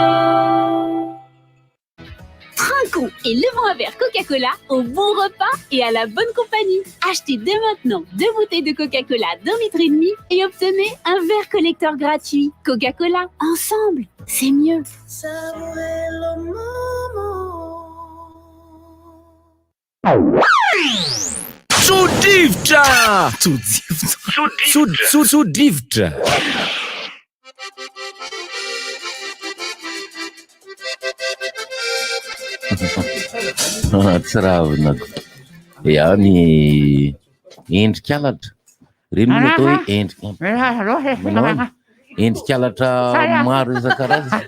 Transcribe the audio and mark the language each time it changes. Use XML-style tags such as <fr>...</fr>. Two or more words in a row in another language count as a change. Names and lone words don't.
<fr>Trinquons et levons un verre Coca-Cola au bon repas et à la bonne compagnie. Achetez dès maintenant 2 bouteilles de Coca-Cola d'1,5 litre et obtenez un verre collector gratuit. Coca-Cola, ensemble, c'est mieux.</fr> <mg>Sodrivotra! Sodrivotra! Tsy ravinako ia ny endrikalatra reny moa atao hoe endrikalatra maro isan-karazany</mg>